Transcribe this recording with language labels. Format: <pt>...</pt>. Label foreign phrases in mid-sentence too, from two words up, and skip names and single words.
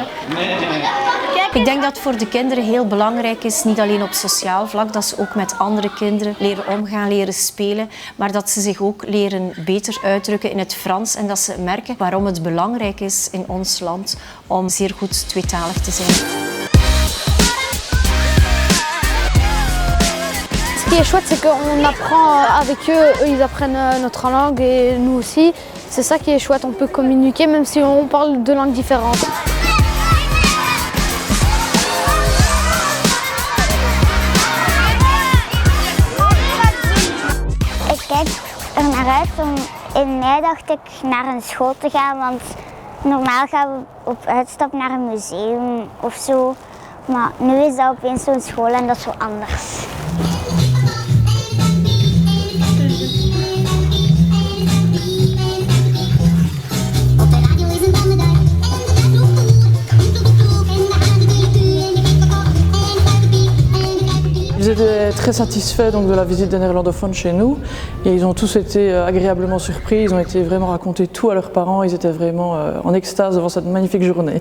<nl>Ik denk dat het voor de kinderen heel belangrijk is, niet alleen op sociaal vlak, dat ze ook met andere kinderen leren omgaan, leren spelen, maar dat ze zich ook leren beter uitdrukken in het Frans en dat ze merken waarom het belangrijk is in ons land om zeer goed tweetalig te zijn.</nl> <fr>Ce qui est chouette, c'est qu'on apprend avec eux, eux ils apprennent notre langue et nous aussi. C'est ça qui est chouette, on peut communiquer même si on parle deux langues différentes.</fr> <nl>Ik kijk er naar uit om in mei dacht ik naar een school te gaan, want normaal gaan we op uitstap naar een museum of zo. Maar nu is dat opeens zo'n school en dat is zo anders.</nl> <fr>Ils étaient très satisfaits donc, de la visite des néerlandophones chez nous et ils ont tous été agréablement surpris, ils ont été vraiment raconter tout à leurs parents, ils étaient vraiment en extase devant cette magnifique journée.</fr>